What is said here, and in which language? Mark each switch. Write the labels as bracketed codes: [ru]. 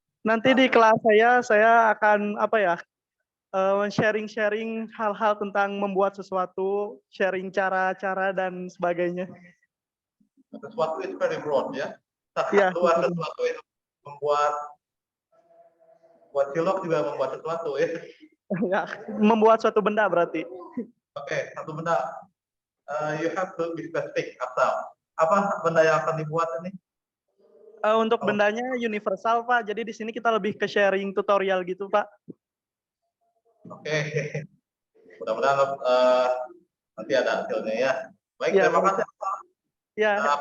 [id] Nanti di kelas saya akan sharing hal-hal tentang membuat sesuatu, sharing cara-cara dan sebagainya. Sesuatu itu [en] very broad [id] ya. Iya. Sesuatu itu membuat cilok juga membuat sesuatu ya. Ya, membuat suatu benda berarti. Oke, satu benda. [en] You have to be specific [id] asal. Apa benda yang akan dibuat ini? Untuk bendanya universal, Pak. Jadi di sini kita lebih ke sharing tutorial gitu, Pak. Oke. Mudah-mudahan nanti ada hasilnya ya. Baik, Ya, terima kasih. Ya.